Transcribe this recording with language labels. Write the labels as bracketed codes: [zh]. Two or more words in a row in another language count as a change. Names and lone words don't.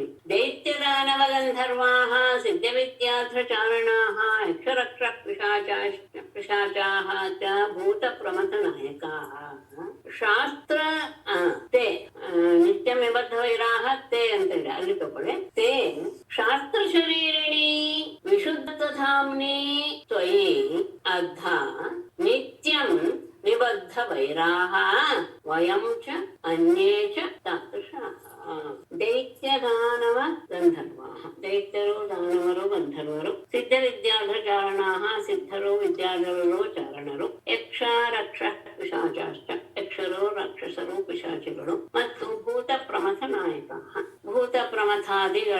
[sa] ದೈತ್ಯದಾನವಗಂಧರ್ವಾಹ ಸಿದ್ಧವಿದ್ಯಾಧ್ರಚಾರಣಾಹ ಯಕ್ಷರಕ್ಷ ಪಿಶಾಚಾಹ ಚ ಭೂತ ಪ್ರಮಥ ನಾಯಕಾಹ ಶಾಸ್ತ್ರ ತೇ ನಿತ್ಯಮಿಬದ್ಧ ವೈರಾಹ ತೇ [kn] ಅಂತೇಳಿ ಅಲ್ಲಿ ತಗೊಳ್ಳಿ. [sa] ತೇ ಶಾಸ್ತ್ರ ಶರೀರಿಣಿ ವಿಶುದ್ಧ ಧಾಮ್ನಿ ತ್ವಯಿ ಅದ್ಧ ನಿತ್ಯಂ ನಿಬದ್ಧ ವೈರಾಹ ವಯಂ ಚ ಅನ್ಯೇ ಚ ತಾದೃಶಾಃ. ದೈತ್ಯ ದಾನವ ಗಂಧರ್ವಾಃ, [kn] ದೈತ್ಯರು ದಾನವರು ಗಂಧರ್ವರು, [sa] ಸಿದ್ಧ ವಿದ್ಯಾಧಚಾರಣಾಃ [kn] ಸಿದ್ಧರು ವಿದ್ಯಾಧರರು ಚಾರಣರು, [sa] ಯಕ್ಷ ರಕ್ಷ [kn] ಪಿಶಾಚಾಶ್ಚ ಯಕ್ಷರು ರಾಕ್ಷಸರು ಪಿಶಾಚಿಗಳು, ಮತ್ತು [sa] ಭೂತ ಪ್ರಮಥ ನಾಯಕಾಃ [kn] ಭೂತ ಪ್ರಮಥಾದಿಗಳ